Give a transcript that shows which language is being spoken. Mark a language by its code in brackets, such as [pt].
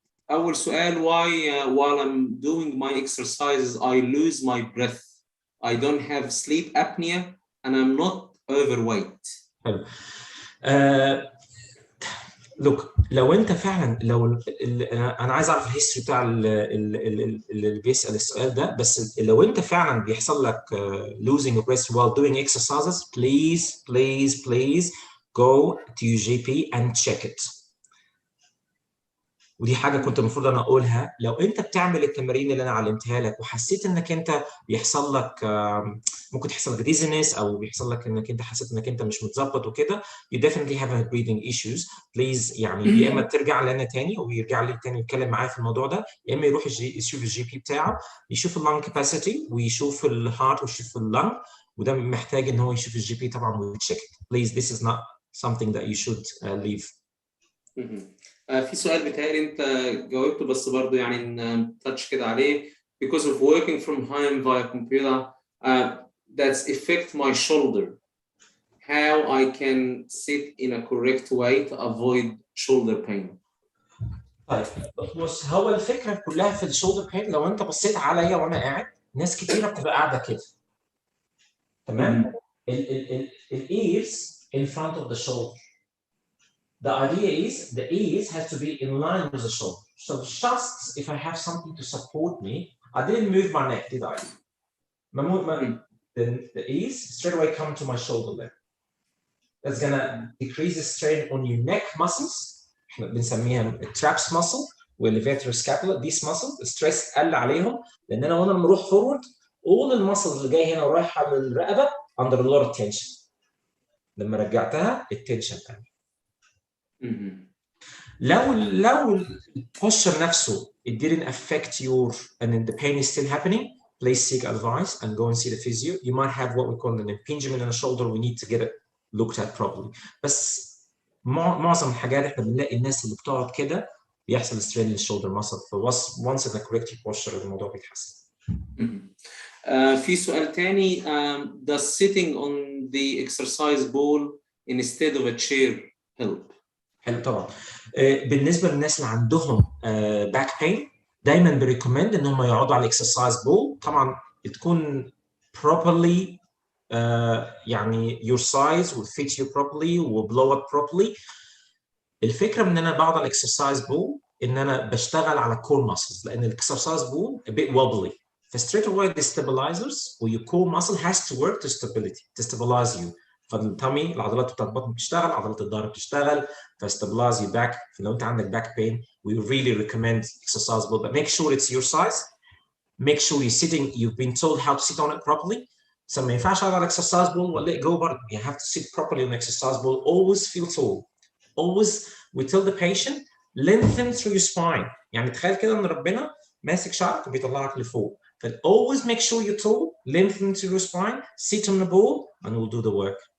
[ar] اول سؤال: [en] while I'm doing my exercises I lose my breath. I don't have sleep apnea and I'm not overweight. [ar] حلو. لوك، لو انت فعلا انا عايز اعرف الهيستوري بتاع اللي بيسال السؤال ده، بس لو انت فعلا بيحصل لك [en] losing your breath while doing exercises, please go to your GP and check it. [ar] ودي حاجه كنت المفروض انا اقولها. لو انت بتعمل التمارين اللي انا علمتها لك وحسيت انك انت بيحصل لك ممكن تحصل لك ديزنس او بيحصل لك انك انت حسيت انك انت مش متظبط وكده، [en] you definitely have breathing issues. [ar] please يعني يا اما ترجع لنا تاني ويرجع لي تاني يتكلم معايا في الموضوع ده، يا اما يروح يشوف الجي بي بتاعه، يشوف اللنج كاباسيتي ويشوف الهارت ويشوف اللنج، وده محتاج ان هو يشوف الجي بي طبعا ويتشيك. [en] please this is not something that you should leave. [ar] في سؤال بيتهيألي انت جاوبته بس برضه يعني تاتش كده عليه. [en] because of working from home via computer that's affect my shoulder, how I can sit in a correct way to avoid shoulder pain. [ar] طيب بص، هو الفكره كلها في الشولدر بين. لو انت بصيت عليا وانا قاعد، ناس كتيره بتبقى قاعده كده، تمام؟ الايرز [en] in front of the shoulder. The idea is the ears has to be in line with the shoulder. So just if I have something to support me, I didn't move my neck, did I? Then the ears straight away come to my shoulder length. That's gonna decrease the strain on your neck muscles. [ar] احنا بنسميها traps muscle والlevator scapula. [en] These muscles [ar] الستريس قل عليهم، لان انا وانا بروح فورورد all المسلز اللي جايه هنا ورايحه للرقبه [en] under a lot of tension. [ar] لما رجعتها التنشن قل. لو البوستشر نفسه [en] it didn't affect your and the pain is still happening, please seek advice and go and see the physio. You might have what we call an impingement in the shoulder. We need to get it looked at properly. [ar] بس معظم الحاجات احنا بنلاقي الناس اللي بتقعد كده بيحصل strain للشولدر ماسل، [en] once in the correct posture [ar] الموضوع بيتحسن. في سؤال تاني: [en] does sitting on the exercise ball instead of a chair help؟ [ar] حلو طبعا. بالنسبه للناس اللي عندهم باك بين، دايما بريكومند ان هم يقعدوا على الاكسرسايز بول. طبعا تكون [en] properly يعني your size will fit you properly و blow up properly. [ar] الفكره من ان انا بقعد على الاكسرسايز بول ان انا بشتغل على كور ماسلز، لان الاكسرسايز بول [en] a bit wobbly. فstraight away the stabilizers or your core muscle has to work to stabilize you. [ar] فالتامي العضلات بتاعت البطن بتشتغل، عضلات الظهر بتشتغل، فستابلايز يور باك. فلو انت عندك باك بين [en] we really recommend exercise ball, but make sure it's your size. Make sure you're sitting, you've been told how to sit on it properly. [ar] So ما ينفعش اقعد على exercise ball ولا [en] let go [ar] برضه. [en] You have to sit properly on the exercise ball. Always feel tall. Always we tell the patient lengthen through your spine. [ar] يعني تخيل كده ان ربنا ماسك شعرك وبيطلعك لفوق. [en] But always make sure you're tall, lengthen through your spine, sit on the ball, and we'll do the work.